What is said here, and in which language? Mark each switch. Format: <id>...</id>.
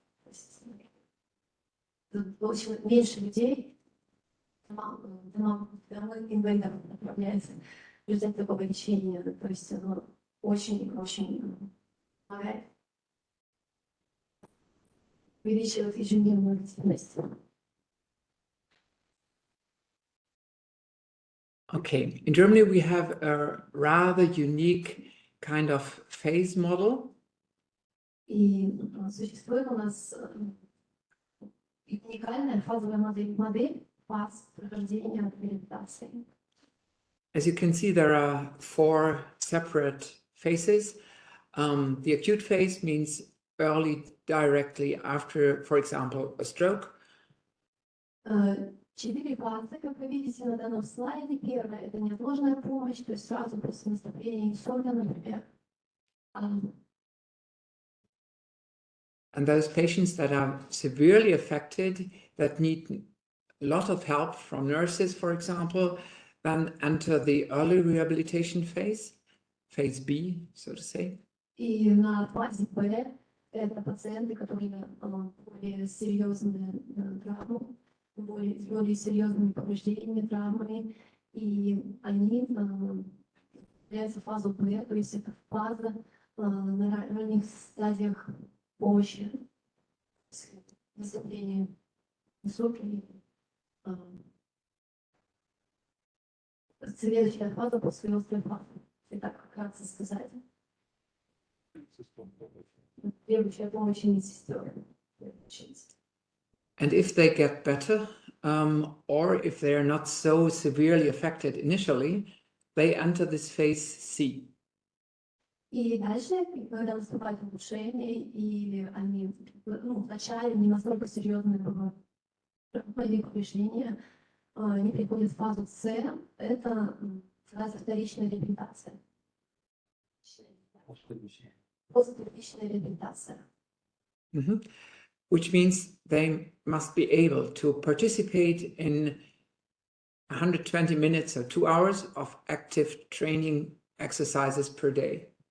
<ru>То есть очень меньше людей домов инвалидов отправляется в результате такого лечения. То есть оно очень помогает увеличивать ежедневную активность.</ru> <en>Okay, in Germany we have a rather unique kind of phase model.</en> <ru>И существует у нас уникальная фазовая модель фаз прохождения реабилитации.</ru> <en>As you can see, there are 4 separate phases. The acute phase means early, directly after, for example, a stroke.</en> <ru>4 фазы, как вы видите на данном слайде. Первая – это неотложная помощь, то есть сразу после наступления инсульта, например.</ru> <en>And those patients that are severely affected, that need a lot of help from nurses, for example, then enter the early rehabilitation phase, phase B, so to say.</en> <ru>И на фазе Б это пациенты, которые более серьезные травмы, более серьезными повреждениями, травмами, и они являются в фазу Б, то есть это фаза на ранних стадиях помощи, наступления инсульта. Следующая фаза после острой фазы. И так вкратце сказать. Требующая помощи медсестер.</ru> <en>And if they get better, or if they are not so severely affected initially, they enter this phase C.</en> <ru>И дальше, когда наступает улучшение, или они вначале не настолько серьезные повреждения, они переходят в фазу С, это фаза вторичная реабилитация. Поствторичная реабилитация.</ru> <en>Which means they must be able to participate in 120 minutes or 2 hours of active training exercises per day.</en>